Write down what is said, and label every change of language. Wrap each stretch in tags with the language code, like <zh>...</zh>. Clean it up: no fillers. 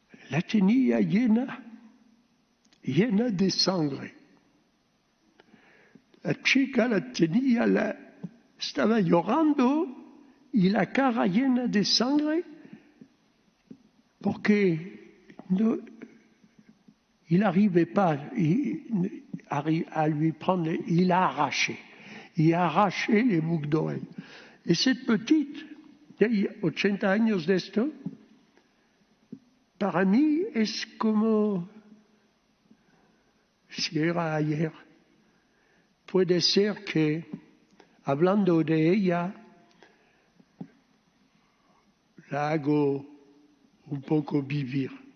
<es>La tenía llena de sangre. La chica la tenía, estaba llorando y la cara llena de sangre porque no,</es> <fr>il n'arrivait pas à lui prendre, il a arraché. Il a arraché les boucles d'oreilles. Et cette petite,</fr> <es>de 80 años de esto, para mí es como si era ayer. Puede ser que, hablando de ella, la hago un poco vivir.</es>